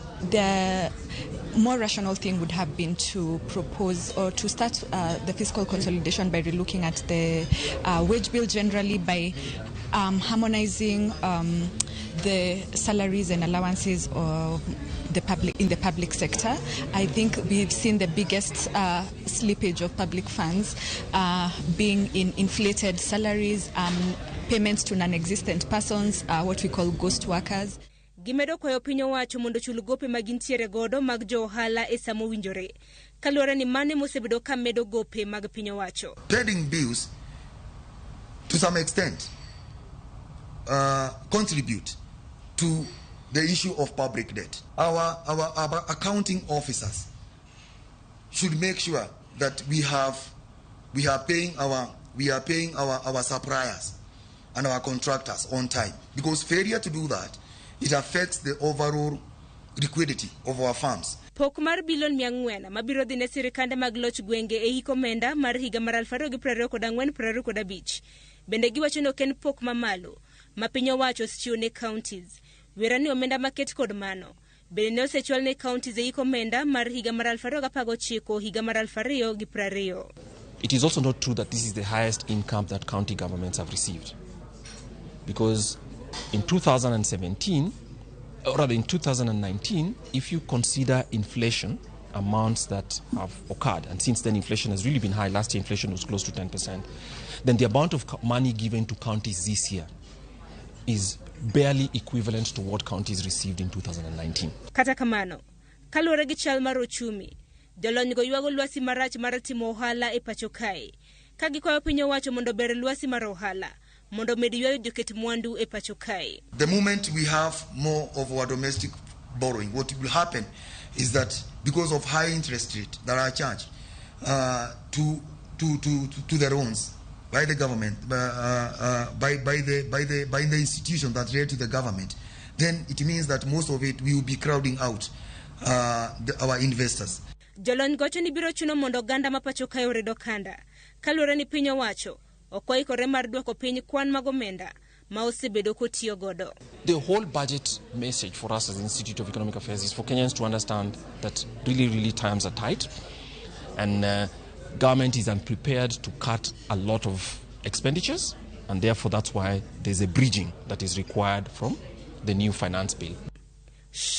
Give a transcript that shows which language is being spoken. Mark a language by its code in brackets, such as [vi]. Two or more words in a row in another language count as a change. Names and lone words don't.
[en] The more rational thing would have been to propose or to start the fiscal consolidation by relooking at the wage bill generally, by harmonizing the salaries and allowances of the public in the public sector. I think we've seen the biggest slippage of public funds being in inflated salaries, payments to non-existent persons, what we call ghost workers. [luo] Gimedo kwayo piny owacho mondo chul gope magintiere godo mag jo ohala e samo winjore. Kaluwore ni mane mosebedo ka medo gope mag piny owacho. [en] Trading bills, to some extent, contribute to the issue of public debt. Our accounting officers should make sure that we are paying our suppliers and our contractors on time, because failure to do that, it affects the overall liquidity of our farms. [luo] Pok mar bilion 400 mabiro dhi ne sirikande mag loch gwenge e hik omenda mar higa mar 2024-2025. Bende giwacho ni oken pok mamalo ma piny owacho osechiwo ne counties. Wera ni omenda maket kod mano bende ne osechwal ne counties e hik omenda mar higa mar 2019 higa mar 2020. [en] It is also not true that this is the highest income that county governments have received, because in 2017, or rather in 2019, if you consider inflation amounts that have occurred, and since then inflation has really been high, last year inflation was close to 10%, then the amount of money given to counties this year is barely equivalent to what counties received in 2019. [luo] Kata kamano, kaluwore gi chal mar ochumi, jolony go ywago lwasi marach mar timo ohala e pacho kae, ka gikwayo piny owacho mondo ber lwasi mar ohala mondo med ywayo joket mwandu e pacho kae. [en] The moment we have more of our domestic borrowing, what will happen is that because of high interest rate that are charged to the loans by the government, by the institution that relate to the government, then it means that most of it will be crowding out our investors. [luo] Jolony gocho ni biro chuno mondo ganda mapacho kae oredo kanda. Kaluwore ni piny owacho okwaikore mar dwoko piny kwan mag omenda ma osebedo kotiyo godo. [en] The whole budget message for us as the Institute of Economic Affairs is for Kenyans to understand that really times are tight, and government is unprepared to cut a lot of expenditures, and therefore that's why there's a bridging that is required from the new finance bill.